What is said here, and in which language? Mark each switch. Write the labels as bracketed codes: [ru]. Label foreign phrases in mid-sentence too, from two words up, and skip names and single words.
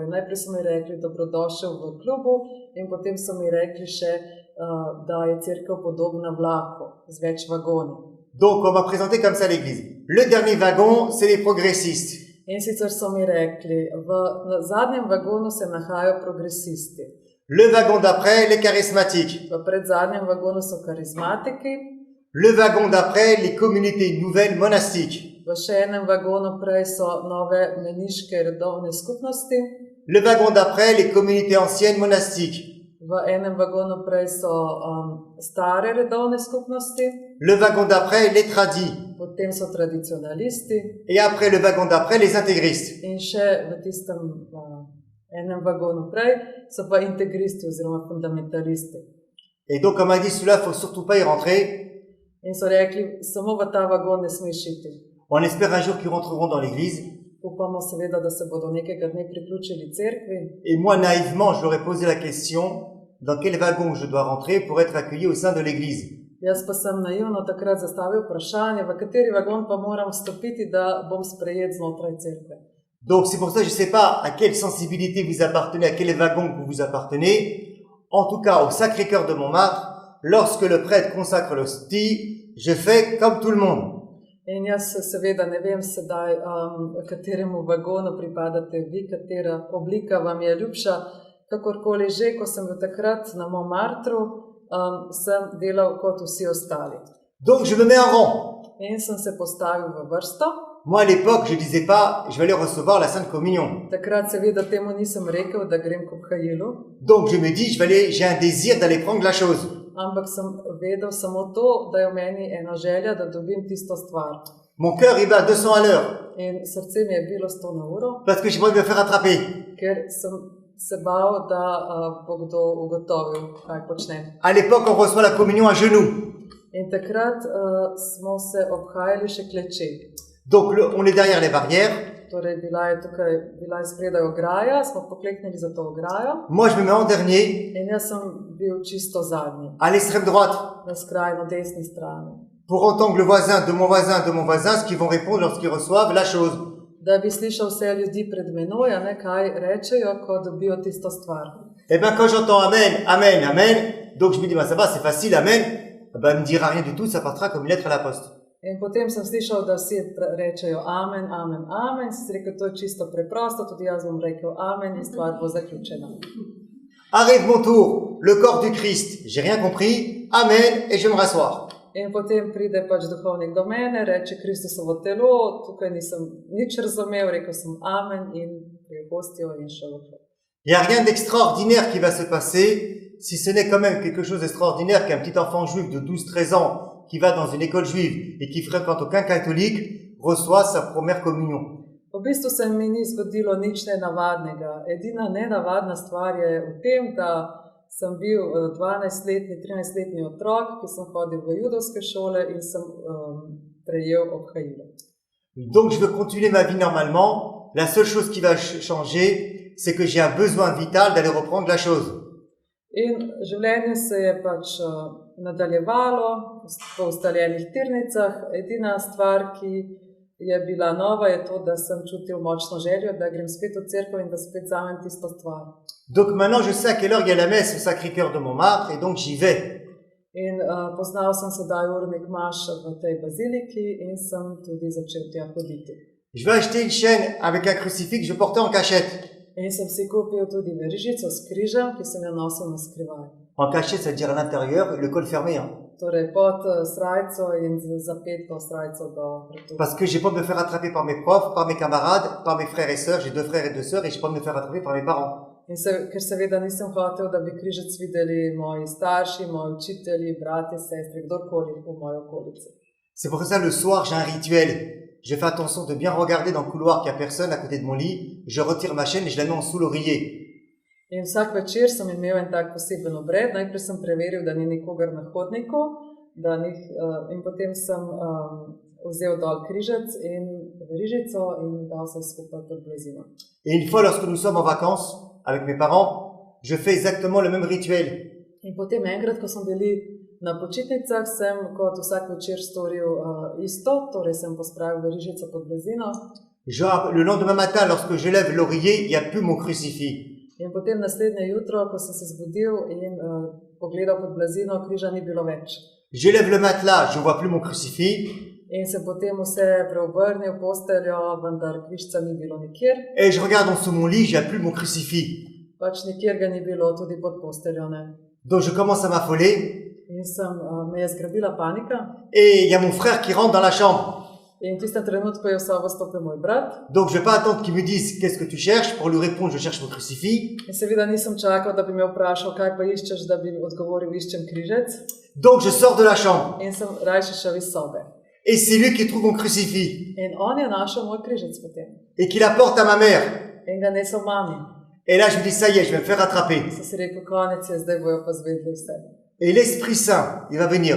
[sl] Najprej so mi rekli, dobrodošel v klubu, in potem so mi rekli še, da je cerkev podobna vlaku z več vagoni. [fr] Donc, on m'a présenté comme ça l'église. Le dernier wagon, c'est les progressistes. [sl] In sicer so mi rekli, na zadnjem vagonu se nahajajo progresisti, [fr] Le wagon d'après, les charismatiques. [sl] v predzadnjem vagonu so karizmatiki, [fr] Le wagon d'après, les communautés nouvelles monastiques. [sl] v še enem vagonu prej so nove meniške redovne skupnosti, [fr] Le wagon d'après, les communautés anciennes monastiques. [sl] v enem vagonu prej so stare redovne skupnosti, [fr] Le wagon d'après, les tradis. [sl] potem so tradicionalisti [fr] Et après le wagon d'après, les intégristes. [sl] in še v tistem enem vagonu prej so pa integristi oziroma fundamentalisti. [fr] Et donc, on m'a dit, celui-là, faut surtout pas y rentrer. [sl] In so rekli, samo v ta vagon ne smeš iti. [fr] On espère un jour qu'ils rentreront dans l'église. [sl] Upamo seveda, da se bodo nekega dne priključili cerkvi. [fr] Et moi, naïvement, je leur ai posé la question, dans quel wagon je dois rentrer pour être accueilli au sein de l'église. [sl] Jaz pa sem naivno takrat zastavil vprašanje, v kateri vagon pa moram vstopiti, da bom sprejet znotraj cerkve. [fr] Donc, c'est pour ça que je ne sais pas à quelle sensibilité vous appartenez, à quel wagon vous appartenez. En tout cas, au Sacré-Cœur de Montmartre, lorsque le prêtre consacre l'hostie, je fais comme tout le monde. [sl] In jaz seveda ne vem sedaj, kateremu vagonu pripadate vi, katera oblika vam je ljubša. Kakorkoli že, ko sem bil takrat na Montmartru, sem delal kot vsi ostali. [fr] Donc, je me mets en rang. [sl] In sem se postavil v vrsto. [fr] Moi, à l'époque, je disais pas, je vais aller recevoir la Sainte Communion. [sl] Takrat seveda temu nisem rekel, da grem k obhajilu, [fr] Donc, je me dis, j'ai un désir d'aller prendre la chose. [sl] ampak sem vedel samo to, da je v meni ena želja, da dobim tisto stvar. [fr] Mon cœur, il bat 200 à l'heure, [sl] In srce mi je bilo 100 na uro, [fr] parce que j'ai pas envie de me faire attraper. [sl] ker sem se bal, da bo kdo ugotovil, kaj počnem. [fr] À l'époque, on reçoit la communion à genoux. [sl] In takrat smo se obhajali še kleče. [fr] Donc, on est derrière les barrières. [sl] Torej, bila je spredaj ograja, smo pokleknili za to ograjo [fr] Moi, je me mets en dernier, [sl] in jaz sem bil čisto zadnji, [fr] à l'extrême droite, [sl] na skrajno desni strani, [fr] pour entendre le voisin, de mon voisin, ce qu'ils vont répondre lorsqu'ils reçoivent la chose. [sl] da bi slišal vse ljudi pred menoj, a ne kaj rečejo, ko dobijo tisto stvar. [fr] Eh ben, quand j'entends Amen, Amen, Amen, donc je me dis, bah, ça va, c'est facile, Amen, ben, il me dira rien du tout, ça partira comme une lettre à la poste. [sl] In potem sem slišal, da vsi rečejo amen, amen, amen, sem rekel, to je čisto preprosto, tudi jaz bom rekel amen in stvar bo zaključena. [fr] Arrive mon tour, le corps du Christ, j'ai rien compris, Amen, et je vais me rasseoir. [sl] In potem pride pač duhovnik do mene, reče Kristusovo telo, tukaj nisem nič razumel, rekel sem amen in prijel hostijo in šel v hod. [fr] Il n'y a rien d'extraordinaire qui va se passer, si ce n'est quand même quelque chose d'extraordinaire qu'un petit enfant juif de 12-13 ans qui va dans une école juive et qui fréquente aucun catholique reçoit sa première communion. [sl] V bistvu se mi ni zgodilo nič nenavadnega. Edina nenavadna stvar je v tem, da sem bil 12-letni, 13-letni otrok, ki sem hodil v judovske šole in sem prejel obhajilo. [fr] Donc je veux continuer ma vie normalement. La seule chose qui va changer, c'est que j'ai un besoin vital d'aller reprendre la chose. [sl] In življenje se je pač nadaljevalo po ustaljenih tirnicah. Edina stvar, ki je bila nova, je to, da sem čutil močno željo, da grem spet v cerkev in da spet vzamem tisto stvar. [fr] Donc maintenant je sais à quelle heure il y a la messe au Sacré-Cœur de Montmartre et donc j'y vais. [sl] In poznal sem sedaj urnik maš v tej baziliki in sem tudi začel tja hoditi. [fr] Je vais acheter une chaîne avec un crucifix que je portais en cachette. [sl] In sem si kupil tudi verižico s križem, ki sem jo nosil na skrivaj. [fr] En cachette, ça veut dire à l'intérieur, le col fermé. Hein. [sl] Torej pod srajco in z zapeto srajco do vratu. [fr] Parce que j'ai pas me faire attraper par mes profs, par mes camarades, par mes frères et sœurs. J'ai 2 frères et 2 sœurs et j'ai pas me faire attraper par mes parents. [sl] Ker seveda nisem hotel, da bi križec videli moji starši, moji učitelji, brati, sestre, kdorkoli v moji okolici. [fr] C'est pour ça le soir, j'ai un rituel. Je fais attention de bien regarder dans le couloir qu'il n'y a personne à côté de mon lit. Je retire ma chaîne et je la mets en sous l'oreiller. [sl] In vsak večer sem imel en tak poseben obred. Najprej sem preveril, da ni nikogar na hodniku, in potem sem vzel dol križec in verižico in dal se skupaj pod blazino. [fr] Et une fois, lorsque nous sommes en vacances avec mes parents, je fais exactement le même rituel. [sl] In potem enkrat, ko smo bili na počitnicah, sem kot vsak večer storil isto, torej sem pospravil verižico pod blazino. [fr] Genre, le lendemain matin, lorsque je lève l'oreiller, il n'y a plus mon crucifix. [sl] In potem naslednje jutro, ko sem se zbudil in pogledal pod blazino, križa ni bilo več. [fr] Je lève le matelas, je vois plus mon crucifix. [sl] In se potem vse preobrnil v posteljo, vendar križca ni bilo nikjer. [fr] Et je regarde en dessous mon lit, il n'y a plus mon crucifix. [sl] Pač nikjer ga ni bilo, tudi pod posteljo ne. [fr] Donc je commence à m'affoler. [sl] In me je zgrabila panika. [fr] Et il y a mon frère qui rentre dans la chambre. [sl] In v tistem trenutku je v sobo stopil moj brat. [fr] Donc je ne vais pas attendre qu'il me dise qu'est-ce que tu cherches pour lui répondre je cherche mon crucifix. [sl] In seveda nisem čakal, da bi me vprašal, kaj pa iščeš, da bi odgovoril, iščem križec. [fr] Donc je sors de la chambre. [sl] In sem rajši šel iz sobe. [fr] Et c'est lui qui trouve mon crucifix. [sl] In on je našel moj križec potem. [fr] Et qui l'apporte à ma mère. [sl] In ga nesel mami. [fr] Et là je me dis ça y est, je vais me faire attraper. [sl] Sem si rekel, konec je, zdaj bojo pa zvedli vse. [fr] Et l'Esprit Saint, il va venir.